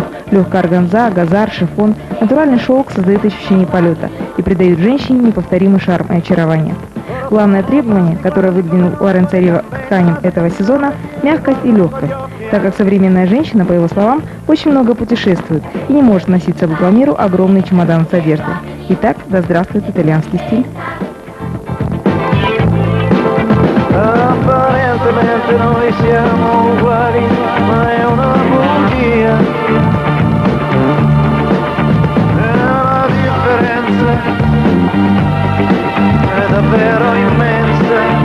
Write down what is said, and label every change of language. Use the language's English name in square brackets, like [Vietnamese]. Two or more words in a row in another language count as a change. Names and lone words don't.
[Russian] Легкая органза, газар, шифон, натуральный шелк создает ощущение полета и придает женщине неповторимый шарм и очарование. Главное требование, которое выдвинул Лоренцо Рива к тканям этого сезона – мягкость и легкость, так как современная женщина, по его словам, очень много путешествует и не может носить с собой по миру огромный чемодан с одеждой. Итак, да здравствует итальянский стиль! [Italian] Apparentemente noi siamo uguali, ma è una bugia. E la differenza è davvero immensa.